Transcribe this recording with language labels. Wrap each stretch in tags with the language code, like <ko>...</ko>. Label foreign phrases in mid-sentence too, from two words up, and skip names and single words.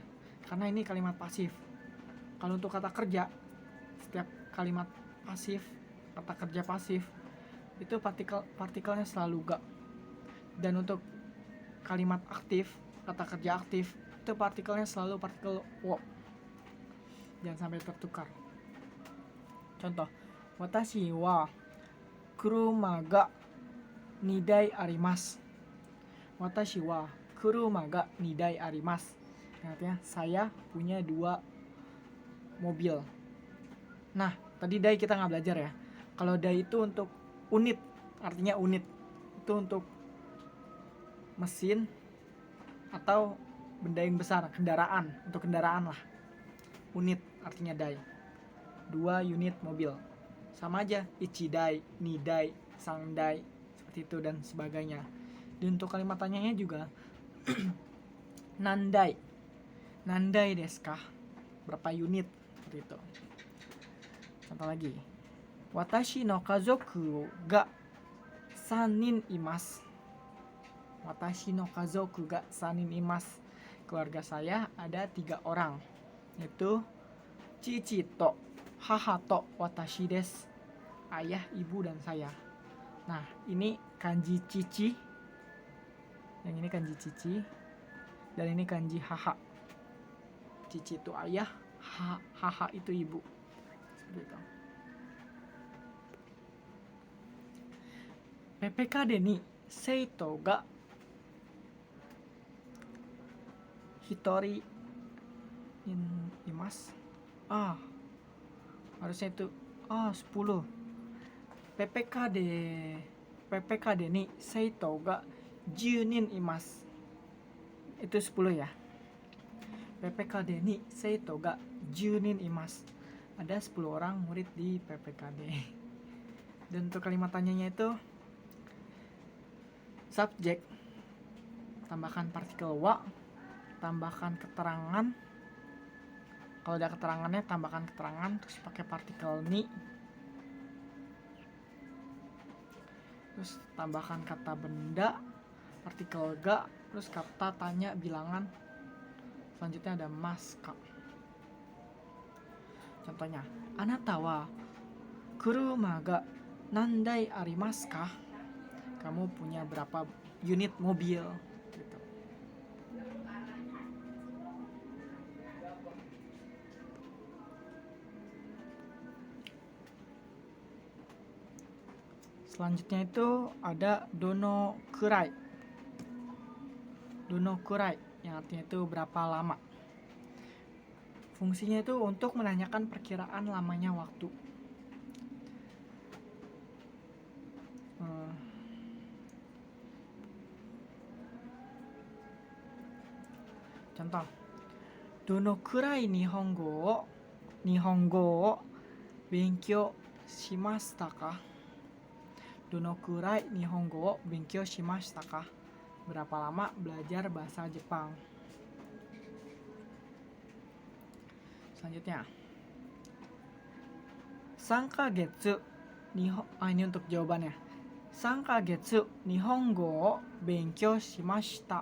<id>Karena ini kalimat pasif. Kalau untuk kata kerja, setiap kalimat pasif, kata kerja pasif itu partikelnya selalu ga. Dan untuk kalimat aktif, kata kerja aktif, itu partikelnya selalu partikel wo. Jangan sampai tertukar. Contoh,</id> <ja>私は車が2台あります. 私は車が2台あります.</ja> <id>Artinya saya punya 2 mobil. Nah, tadi dai kita nggak belajar ya. Kalau dai itu untuk unit, artinya unit. Itu untuk mesin atau benda yang besar, kendaraan, untuk kendaraan lah. Unit artinya dai. 2 unit mobil. Sama aja,</id> <ja>一台、二台、三台,</ja> <id>seperti itu dan sebagainya. Dan untuk kalimat tanyanya juga nandai.</id> <ja>何台ですか?</ja> <id>Berapa unit? Seperti itu. Contoh lagi.</id> <ja>私の家族が3人います. 私の家族が3人います.</ja> <id>Keluarga saya ada 3 orang.</id> <ja>Yaitu 父と、母と, 私です.</ja> <id>Ayah, ibu, dan saya. Nah, ini kanji cici. Yang ini kanji cici. Dan ini kanji haha. Cici itu ayah, haha itu ibu. Seperti itu.</id> <ja>PPKD に生徒が一人います.</ja> <id>Harusnya itu 10.</id> <ja>PPKD に生徒が10人います.</ja> <id>Itu 10 ya.</id> <ja>PPKD に生徒が10人います.</ja> <id>Ada 10 orang murid di PPKD. Dan untuk kalimat tanyanya itu subjek, tambahkan partikel wa, tambahkan keterangan. Kalau ada keterangannya tambahkan keterangan, terus pakai partikel ni, terus tambahkan kata benda, partikel ga, terus kata tanya bilangan. Selanjutnya ada maska. Contohnya,</id> <ja>あなたは車が何台ありますか?</ja> <id>Kamu punya berapa unit mobil? Gitu. Selanjutnya itu ada</id> <ja>どのくらい. どのくらい</ja> <id>yang artinya itu berapa lama. Fungsinya itu untuk menanyakan perkiraan lamanya waktu. Contoh,</id> <ja>どのくらい日本語を勉強しましたか? どのくらい日本語を勉強しましたか?</ja> <id>Berapa lama belajar bahasa Jepang? Selanjutnya, 3 kagetsu ini untuk jawabannya.</id> <ja>3ヶ月日本語を勉強しました.</ja>